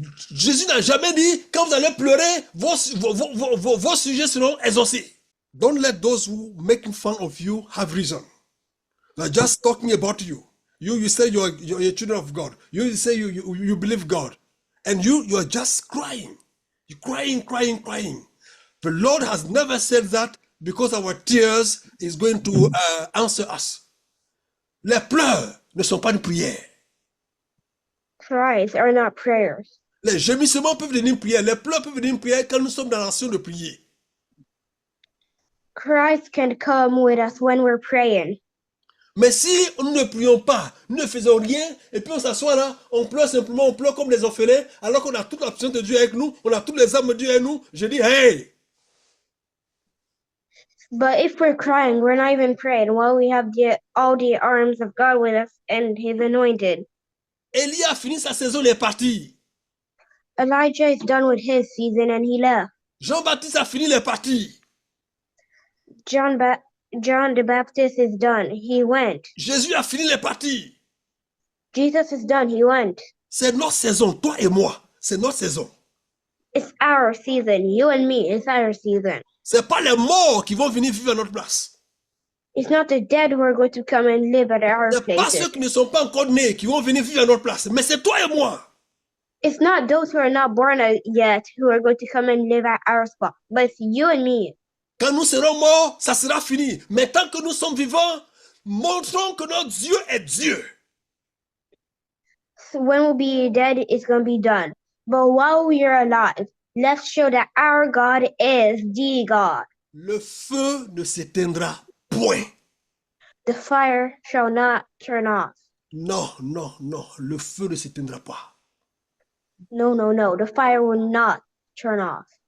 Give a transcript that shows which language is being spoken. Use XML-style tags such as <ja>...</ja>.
<fr>Jésus n'a jamais dit, quand vous allez pleurer, vos sujets seront exaucés.</fr> <en>Don't let those who making fun of you have reason. They're just talking about you. You say you're a children of God. You say you believe God. And you are just crying. You're crying. The Lord has never said that because our tears is going to answer us.</en> <fr>Les pleurs ne sont pas une prière.</fr> <en>Cries are not prayers.</en> <fr>Les gémissements peuvent devenir une prière. Les pleurs peuvent devenir une prière quand nous sommes dans l'action de prier.</fr> <en>Cries can come with us when we're praying.</en> <fr>Mais si nous ne prions pas, nous ne faisons rien, et puis on s'assoit là, on pleure simplement, on pleure comme des orphelins, alors qu'on a toute la puissance de Dieu avec nous, on a toutes les âmes de Dieu avec nous, je dis, hey!</fr> <en>But if we're crying, we're not even praying while we have all the arms of God with us and his anointed.</en> <fr>Élie a fini sa saison, il est parti.</fr> <en>Elijah is done with his season and he left.</en> <fr>Jean-Baptiste a fini, il est parti.</fr> <en>John the Baptist is done. He went.</en> <fr>Jésus a fini, il est parti.</fr> <en>Jesus is done. He went.</en> <fr>C'est notre saison, toi et moi. C'est notre saison.</fr> <en>It's our season. You and me, it's our season.</en> <fr>C'est pas les morts qui vont venir vivre à notre place.</fr> <en>It's not the dead who are going to come and live at our</en> <fr>C'est pas</fr> <en>places.</en> <fr>ceux qui ne sont pas encore nés qui vont venir vivre à notre place. Mais c'est toi et moi.</fr> <en>It's not those who are not born yet who are going to come and live at our spot. But it's you and me.</en> <fr>Quand nous serons morts, ça sera fini. Mais tant que nous sommes vivants, montrons que notre Dieu est Dieu.</fr> <en>So when we'll be dead, it's going to be done. But while we are alive, let's show that our God is the God.</en> <fr>Le feu ne s'éteindra point.</fr> <en>The fire shall not turn off.</en> <fr>Non. Le feu ne s'éteindra pas.</fr> <en>No. The fire will not turn off.</en>